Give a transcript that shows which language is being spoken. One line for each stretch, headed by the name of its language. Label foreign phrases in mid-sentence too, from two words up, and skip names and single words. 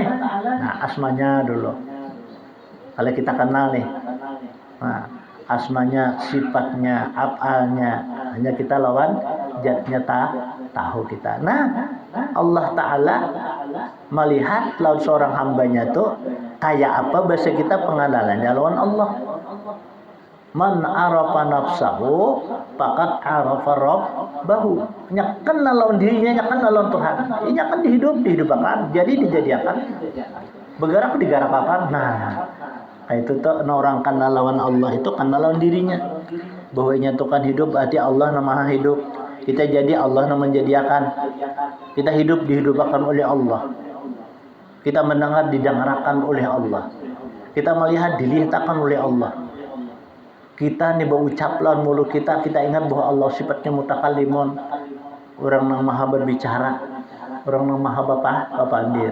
Banjar: Nah, asmanya dulu kalau kita kenal nih, nah, asmanya, sifatnya, afalnya, hanya kita lawan zatnya tahu kita. Nah, Allah Ta'ala melihat lawan seorang hambanya tuh kayak apa bahasa kita pengenalannya lawan Allah.
Arabic: من عرف نفسه فقد عرف ربه.
Banjar: Nyakan lawan dirinya, nyakan lawan Tuhan. Nyakan dihidupkan, jadi dijadikan. Bergerak digarakakan. Nah, itu tuh orang kenal lawan Allah itu kenal lawan dirinya. Bahwa itu kan hidup berarti Allah nama hidup. Kita jadi Allah nama menjadikan. Kita hidup dihidupkan oleh Allah. Kita mendengar didengarkan oleh Allah. Kita melihat dilihatkan oleh Allah. Kita nih berucap lawan mulut kita ingat bahwa Allah sifatnya mutakallimun, orang yang maha berbicara, orang yang maha bapandir.